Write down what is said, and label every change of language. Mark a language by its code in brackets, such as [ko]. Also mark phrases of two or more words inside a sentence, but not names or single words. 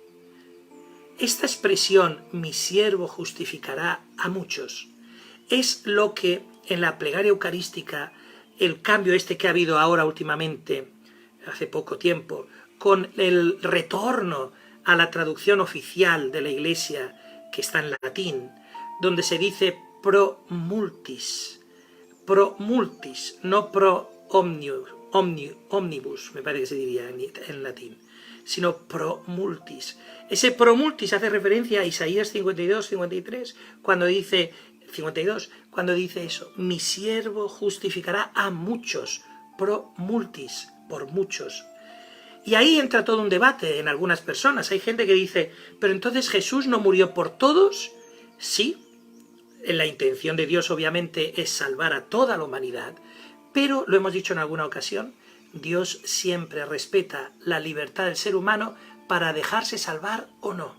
[es] Esta expresión, mi siervo justificará a muchos, es lo que en la plegaria eucarística, el cambio que ha habido ahora últimamente, hace poco tiempo, con el retorno a la traducción oficial de la Iglesia, que está en latín, donde se dice [la] pro multis pro multis, [es] no [la] pro omnibus, [es] me parece que se diría en latín, sino [la] pro multis. [es] Ese [la] pro multis [es] hace referencia a Isaías 52, 53, cuando dice 52, cuando dice eso: mi siervo justificará a muchos, [la] pro multis, [es] por muchos. Y ahí entra todo un debate en algunas personas. Hay gente que dice, pero entonces Jesús no murió por todos. Sí, la intención de Dios obviamente es salvar a toda la humanidad, pero lo hemos dicho en alguna ocasión, Dios siempre respeta la libertad del ser humano para dejarse salvar o no.